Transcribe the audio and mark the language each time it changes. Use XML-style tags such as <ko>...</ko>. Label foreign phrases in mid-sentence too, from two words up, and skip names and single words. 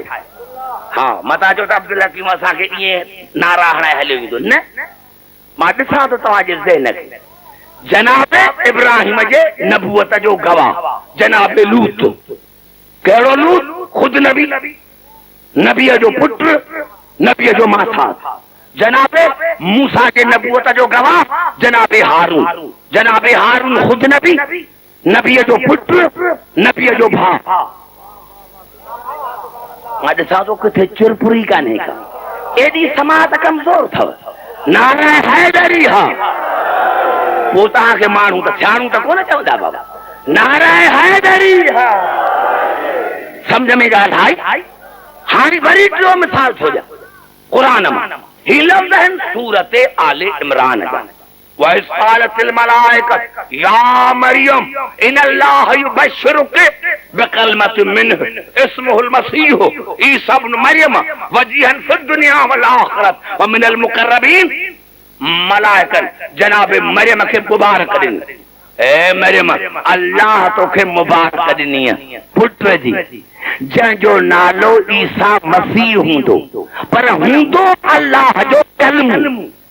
<sd>हा मता चओ त अब्दुल हकीम असांखे ईअं नारा हणाए हलियो वेंदो न। मां ॾिसां थो तव्हांजे ज़हन खे। जनाबे इब्राहिम जे नबूअत जो गवाह जनाबे लूत। कहिड़ो लूत? खुद नबी, नबीअ जो पुत्र, नबीअ जो माथा। जनाबे मूसा के नबूवत जो गवाह जनाबे हारून, जनाबे हारून खुद नबी, नबीअ जो पुत्र, नबीअ जो भाउ। मां ॾिसां थो किथे चुरपुरी कान्हे का, एॾी समात कमज़ोर अथव। नारा हैदरी हा। पोइ तव्हांखे माण्हू त थियाणू त कोन चवंदा बाबा। नारा हैदरी हा। समझ में ॻाल्हि आई? हाणे वरी टियों मिसाल थो ॾियां क़ुरान मां। ही लफ़्ज़ आहिनि सूरत आले इमरान जा।</sd> <ar>وإذ قالت الملائكة يا مريم إن الله يبشرك بكلمة منه اسمه المسيح عيسى ابن مريم وجيها في الدنيا والآخرة ومن المقربين.</ar> <sd>मलाइकन जनाब मरियम खे मुबारक ॾिनी। ए मरियम अल्लाह तोखे मुबारक ॾिनी पुट जी जंहिंजो नालो ईसा मसीह हूंदो, पर हूंदो अल्लाह जो कलमु।</sd>